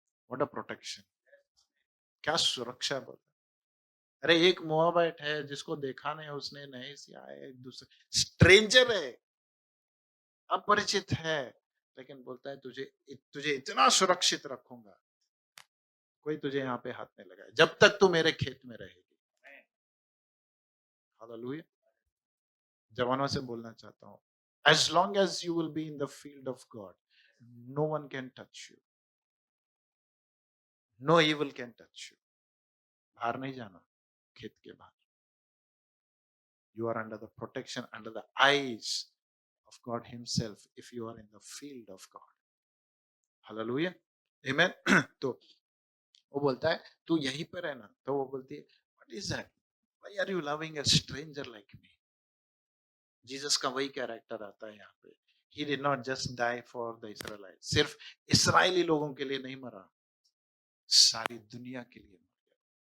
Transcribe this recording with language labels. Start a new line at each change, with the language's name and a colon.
English: what a protection,
Hindi: क्या सुरक्षा बोल। अरे एक मोआबाइट है जिसको देखा नहीं, उसने नहीं सिया है, एक दूसरे स्ट्रेंजर है, अपरिचित है, लेकिन बोलता है तुझे तुझे इतना सुरक्षित रखूंगा, कोई तुझे यहाँ पे हाथ नहीं लगाए जब तक तू मेरे खेत में रहेगी। हालेलुया। जवानों से बोलना चाहता हूँ,
English: as long as you will be in the field of God, no one can touch you, no evil can touch you।
Hindi: बाहर नहीं जाना, खेत के बाहर।
English: You are under the protection, under the eyes of God himself if you are in the field of God. Hallelujah. Amen.
Hindi: तो वो बोलता है तू यहीं पर है ना, तो वो बोलती है
English: What is that, why are you loving a stranger like me.
Hindi: Jesus का वही कैरेक्टर आता है यहाँ पे.
English: He did not just die for the Israelite.
Hindi: सिर्फ इसराइली लोगों के लिए नहीं मरा, सारी दुनिया के लिए मर गया.